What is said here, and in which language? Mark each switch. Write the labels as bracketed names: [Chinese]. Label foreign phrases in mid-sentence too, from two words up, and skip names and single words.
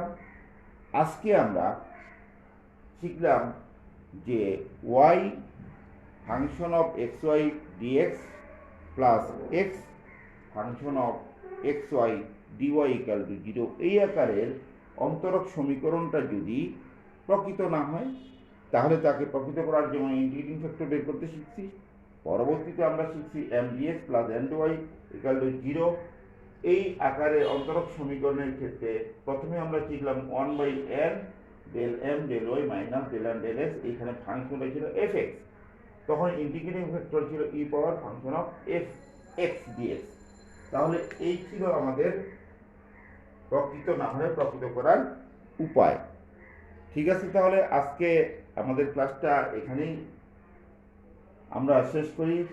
[Bangla] আজকে আমরা শিখলাম যে y [English] function of [Bangla] xy dx প্লাস x [English] function of [Bangla] xy dy [English] equal to [Bangla] 0, এই আকারের অন্তরক সমীকরণটা যদি প্রকৃত না হয় তাহলে তাকে প্রকৃত করার জন্য [English] integrating factor [Bangla] বের করতে শিখছি। পরবর্তীতে আমরা শিখছি m dx প্লাস n dy [English] equal to [Bangla] 0। এই আকারের অন্তরক সমীকরণের ক্ষেত্রে প্রথমে আমরা শিখলাম 1/n del m del y মাইনাস del n del x, এইখানে ফাংশনটা ছিল fx, তখন [English] integrating factor [Bangla] ছিল e পাওয়ার [English] function of [Bangla] fx dx। তাহলে এই ছিল আমাদের প্রকৃত না হলে প্রকৃত করার উপায়। ঠিক আছে, তাহলে আজকে আমাদের ক্লাসটা এখানেই আমরা শেষ করি।